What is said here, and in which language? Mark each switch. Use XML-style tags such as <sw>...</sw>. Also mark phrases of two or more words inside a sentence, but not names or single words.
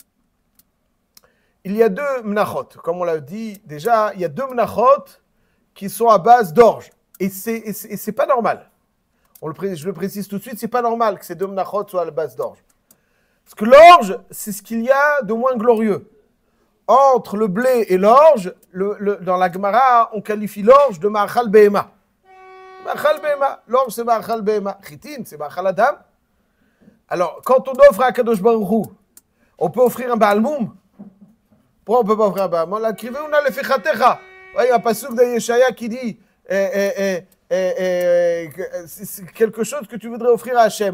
<fr>Il y a 2 menachot, comme on l'a dit déjà, il y a 2 menachot qui sont à base d'orge. Et c'est pas normal. Je le précise tout de suite, c'est pas normal que ces 2 menachot soient à la base d'orge. Parce que l'orge, c'est ce qu'il y a de moins glorieux. Entre le blé et l'orge, dans la Gemara, on qualifie l'orge de</fr> <he>מאכל בהמה. מאכל בהמה.</he> <fr>L'orge, c'est</fr> <he>מאכל בהמה.</he> <fr>Chitin, c'est</fr> <he>מאכל אדם.</he> <fr>Alors, quand on offre à</fr> <he>קדוש ברוך הוא,</he> <fr>on peut offrir un</fr> <he>בעל מום.</he> <fr>Pourquoi on ne peut pas offrir un</fr> <he>בעל מום?</he> <fr>La krivé, on a le fechatecha. Il y a un pasuk de Yeshaya qui dit c'est quelque chose que tu voudrais offrir à Hachem.</fr>